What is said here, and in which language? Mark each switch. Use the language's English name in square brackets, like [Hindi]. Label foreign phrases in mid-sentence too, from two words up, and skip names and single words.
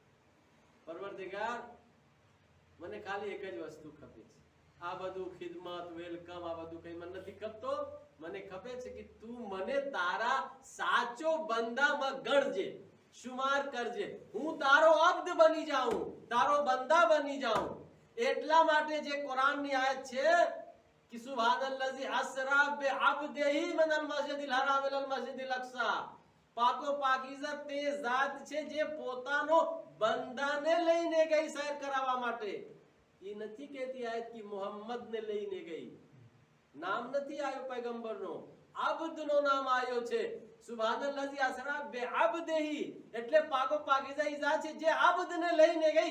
[Gujarati] પરવરદિગાર મને ખાલી એક જ વસ્તુ ખપે છે, આ બધું ખિદમત વેલકમ આ બધું કઈ મને નથી ખપતો. મને ખપે છે કે તું મને તારા સાચો બંદામાં ગણજે, શુમાર કરજે, હું તારો અબ્દ બની જાઉં, તારો બંદા બની જાઉં. એટલા માટે જે કુરાનની આયત છે कि [Arabic] سبحان الذي أسرى بعبده من المسجد الحرام إلى المسجد الأقصى, [Gujarati] પાકો પાકીઝા તે જાત છે જે પોતાનો બંદાને લઈને ગઈ સૈર કરાવવા માટે. એ નથી કહેતી આયત કે મુહમ્મદને લઈને ગઈ, નામ નથી આવ્યો પૈગંબરનો, અબ્દનો નામ આવ્યો છે. [Arabic] سبحان الذي أسرى بعبده [Gujarati] એટલે પાકો પાકીઝા ઈ જાત છે જે અબ્દને લઈને ગઈ.